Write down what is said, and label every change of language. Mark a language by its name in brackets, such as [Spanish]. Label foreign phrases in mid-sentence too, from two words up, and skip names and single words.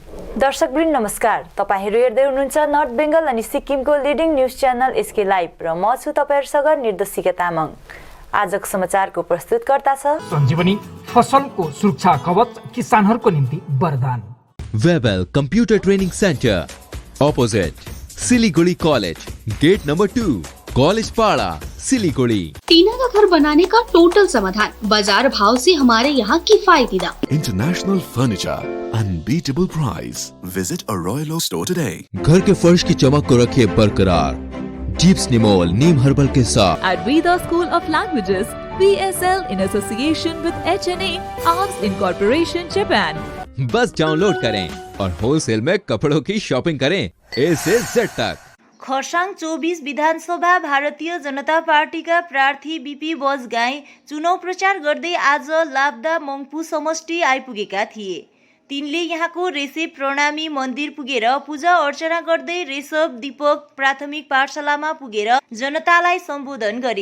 [Nepali] दर्शकवृन्द नमस्कार। तपाईहरु हेर्दै हुनुहुन्छ नर्थ बेंगल अनि सिक्किमको [English] leading news channel [Nepali] एसके लाइभ र म छु तपाईहरुसँग निर्देशिका तामाङ। आजको समाचारको प्रस्तुतकर्ता छ सञ्जीवनी, फसलको सुरक्षा कवच, किसानहरुको निम्ति वरदान। [English] Webel Computer Training Centre, opposite Siliguri College, gate number 2, College Para, Siliguri. [Hindi] टीना का घर बनाने का टोटल समाधान, बाजार भाव से हमारे यहाँ किफायती दाम। [English] International Furniture, unbeatable price. Visit a Royal Store today. [Hindi] घर के फर्श की चमक को रखिए बरकरार जीप्स निमोल नीम हर्बल के साथ। [English] At Veda School of Languages, VSL in association with HNA, Arms Incorporation, Japan. [Hindi] बस डाउनलोड करें और होलसेल में कपड़ों की शॉपिंग करें A से Z तक। [Nepali] खरसाङ 24 विधानसभा भारतीय जनता पार्टीका प्रार्थी बीपी बजगाई चुनाव प्रचार गर्दै आज लाब्दा मङ्पु समष्टि आइपुगेका थिए। तिनले यहाँको रेसेप प्रणामी मन्दिर पुगेर पूजा अर्चना गर्दै रेसप दीपक प्राथमिक पाठशालामा पुगेर जनतालाई सम्बोधन गरे।